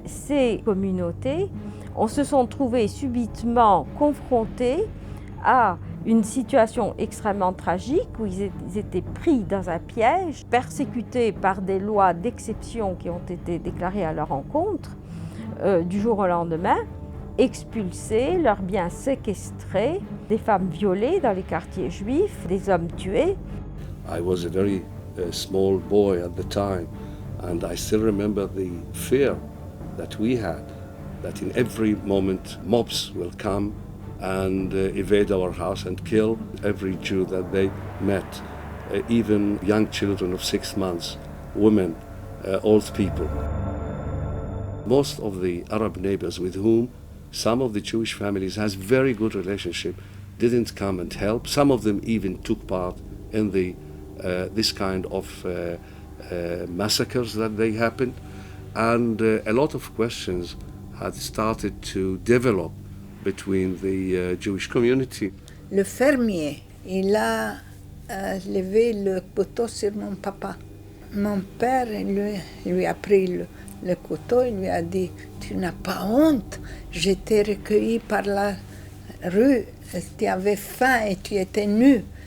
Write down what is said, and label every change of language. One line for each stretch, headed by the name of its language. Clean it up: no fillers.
French: Ces communautés se sont trouvées subitement confrontées à une situation extrêmement tragique où ils étaient pris dans un piège, persécutés par des lois d'exception qui ont été déclarées à leur encontre. Du jour au lendemain, expulsés, leurs biens séquestrés, des femmes violées dans les quartiers juifs, des hommes tués.
English: I was a very small boy at the time, and I still remember the fear that we had, that in every moment mobs will come and invade our house and kill every Jew that they met, even young children of 6 months, women, old people. Most of the Arab neighbors with whom some of the Jewish families has very good relationship didn't come and help. Some of them even took part in this kind of massacres that they happened, and a lot of questions had started to develop between the Jewish community.
French: Le fermier, il a levé le couteau sur mon papa. Mon père lui a pris le couteau, il lui a dit « Tu n'as pas honte, je t'ai recueilli par la rue, tu avais faim et tu étais nu.